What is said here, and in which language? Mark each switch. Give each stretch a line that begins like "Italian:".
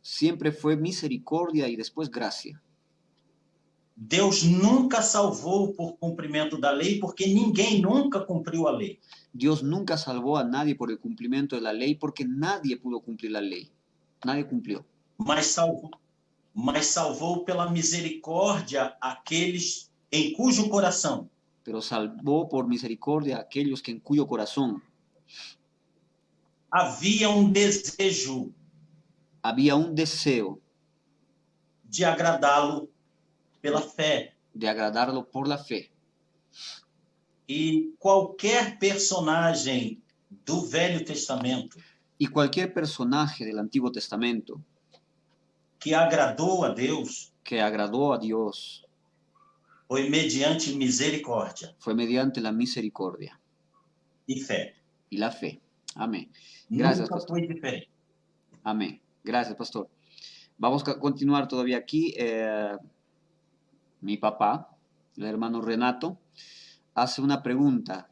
Spanish: Siempre fue misericordia y después gracia.
Portuguese: Deus nunca salvou por cumprimento da lei, porque ninguém nunca cumpriu a lei.
Spanish: Dios nunca salvó a nadie por el cumplimiento de la ley porque nadie pudo cumplir la lei. Nadie cumplió.
Portuguese: Mas salvou pela misericórdia aqueles em cujo coração
Spanish: Pero salvó por misericordia a aquellos que en cuyo corazón
Portuguese: havia desejo
Spanish: había un deseo
Portuguese: de agradá-lo pela fé.
Spanish: de agradarlo por la fe.
Portuguese: E qualquer personagem do Velho Testamento
Spanish: Y cualquier personaje del Antiguo Testamento
Portuguese: que agradou a Deus
Spanish: que agradó a Dios,
Portuguese: foi mediante misericórdia
Spanish: fue mediante la misericordia
Portuguese: e fé.
Spanish: y la fe. Amén. Gracias,
Portuguese: Nunca
Spanish: pastor.
Portuguese: foi diferente.
Spanish: Amén. Gracias, pastor. Vamos a continuar todavía aquí. Mi papá, el hermano Renato, hace una pregunta.